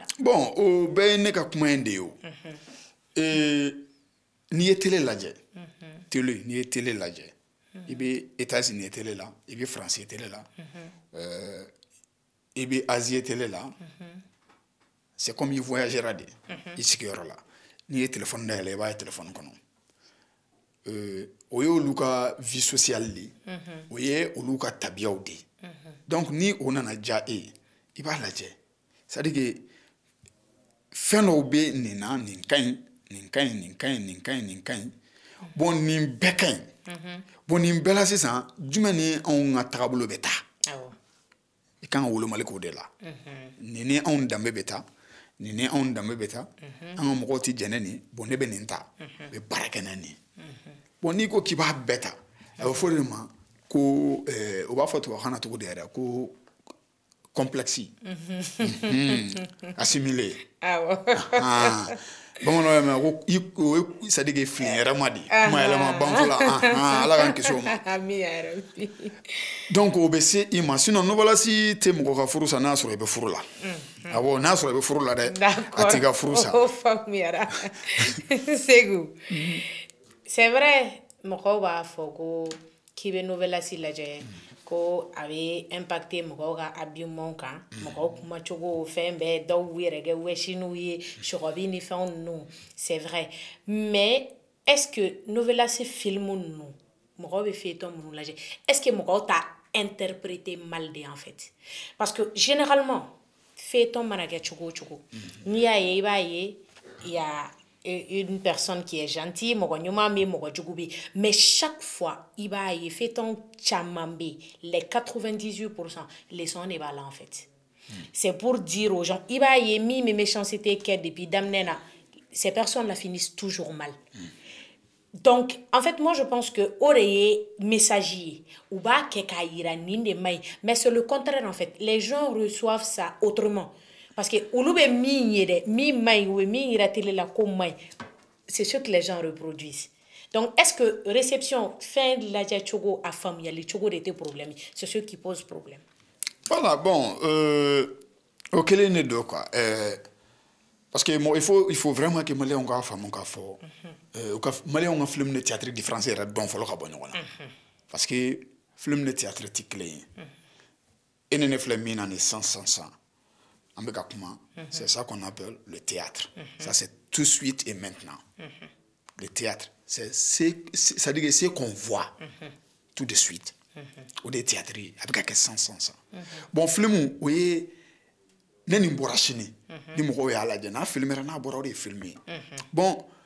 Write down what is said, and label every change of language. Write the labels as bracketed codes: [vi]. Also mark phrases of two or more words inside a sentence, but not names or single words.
[bm] Bon o bɛɛ ye ne ka kuma in de ye o n'i ye télé lajɛ télé n'i ye télé lajɛ i bɛ États-Unis ye télé la i bɛ France ye télé la i bɛ Asie ye télé la [fr] c'est comme [bm] i voyagera de i sigiyɔrɔ la n'i ye téléphone dayɛlɛ i b'a ye téléphone kɔnɔ o ye olu ka [fr] vie sociale [bm] de o ye olu ka tabiyaw de donc ni o nana diya e ye i b'a lajɛ [fr] c'est à dire que [bm] fɛn dɔw bɛ nin na nin ka ɲi nin ka ɲi nin ka ɲi nin ka ɲi nin ka ɲi bon nin bɛɛ ka ɲi bon nin bɛɛ la sisan jumɛn ni anw ka taabolo bɛ taa i kan ka wolomali k'o de la nin ni anw danbe bɛ taa nin ni anw danbe bɛ taa an ka mɔgɔw tɛ jɛnɛ nin bon ne bɛ nin ta n bɛ baara kɛ n'a nin bon n'i ko k'i b'a bɛɛ ta a bɛ fɔ de ma ko o b'a fɔ tubabukan na cogo di yɛrɛ ko [fr] complexe assimilé [bm] bamananw y'a mɛn ko [fr] c'est à dire que [bm] fili yɛrɛma de kuma yɛlɛma banfula ala k'an kisi o ma donc o bɛ se i ma sinon novelas tɛ mɔgɔ ka furu sa n'a sɔrɔ i bɛ furu la awɔ n'a sɔrɔ i bɛ furu la dɛ a t'i ka furu sa. O faamuyara Segu [fr] c'est vrai [bm] mɔgɔw b'a fɔ ko k'i bɛ novelas lajɛ ko a bɛ impacter mɔgɔw ka habillement kan mɔgɔw kumacogo fɛn bɛɛ dɔw yɛrɛ kɛ wɛsiniw ye sɔgɔbi ni fɛnw ninnu [fr] c'est vrai mais est-ce que [bm] novelas film ninnu mɔgɔw bɛ feuilleton minnu lajɛ [fr] est-ce que [bm] mɔgɔw t'a [fr] interpréter mal de en fait parce que généralement feuilleton [bm] mana kɛ cogo o cogo n'i y'a ye i b'a ye [fr] il y a une personne qui est gentille [bm] mɔgɔ ɲuman bɛ mɔgɔ jugu bɛ [fr] mais chaque fois [bm] i b'a ye feuilleton caman bɛ [fr] les 98% leçon de [bm] b'a la [fr] en fait c'est pour dire aux gens [bm] i b'a ye min bɛ méchanceté kɛ depuis daminɛ na [fr] ces personnes là finissent toujours mal donc en fait moi je pense que [bm] o de ye message ye u b'a kɛ k'a yira nin de man ɲi [fr] mais c'est le contraire en fait les gens reçoivent ça autrement parce que [bm] olu bɛ min ye dɛ min man ɲi [fr] u bɛ min yira télé la ko man ɲi c'est ce que les gens reproduisent donc est-ce que réception [bm] fɛn lajɛ cogo a faamuyali cogo de tɛ [fr] problème c'est ce qui pose problème. [bm] Voilà bon o kelen de don quoi [fr] parce que il faut vraiment que [bm] maliyɛnw k'a faamu k'a fɔ maliyɛnw ka film ni théâtre différence yɛrɛ dɔn fɔlɔ ka bɔ ɲɔgɔn na [fr] parce que [bm] film ni théâtre tɛ kelen ye e ni ne filɛ min na ni san an bɛ ka kuma [fr] c'est ça qu'on appelle le théâtre ça c'est tout de suite et maintenant le théâtre c'est-à-dire que c'est qu'on voit tout de suite [bm] o de ye théâtre ye a bɛ ka kɛ san bon film o ye ne nin bɔra sini ni mɔgɔw y'a lajɛ n'a filmera n'a bɔra o de ye film ye bon